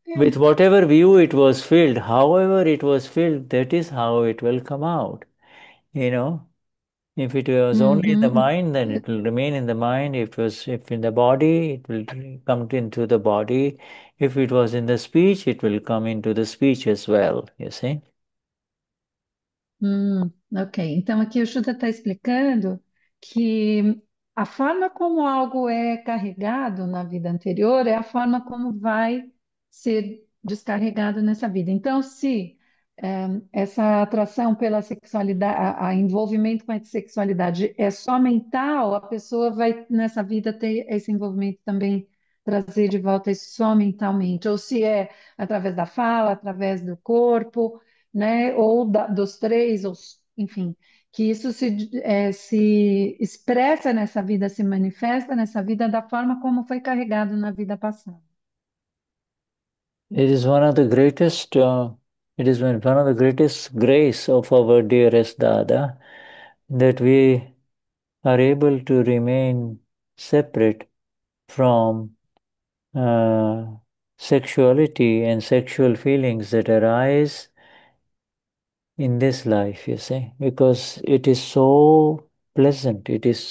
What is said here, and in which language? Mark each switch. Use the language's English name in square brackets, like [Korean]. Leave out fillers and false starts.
[English] with whatever view it was filled, however it was filled, that is how it will come out. You know, if it was only in the Uhum. mind, then it will remain in the mind. If in the body, it will come into the body. If it was in the speech, it will come into the speech as well. You see. Ok. [Portuguese] Então, aqui o Shuddha está explicando que a forma como algo é carregado na vida anterior é a forma como vai ser descarregado nessa vida. Então, se essa atração pela sexualidade, a envolvimento com a sexualidade é só mental, a pessoa vai nessa vida ter esse envolvimento também, trazer de volta isso só mentalmente. Ou se é através da fala, através do corpo, né? Ou dos três, enfim, que isso se expressa nessa vida, se manifesta nessa vida da forma como foi carregado na vida passada. [English] It is one of the greatest. It is one of the greatest grace of our dearest Dada that we are able to remain separate from uh, sexuality and sexual feelings that arise in this life, you see, because it is so pleasant, it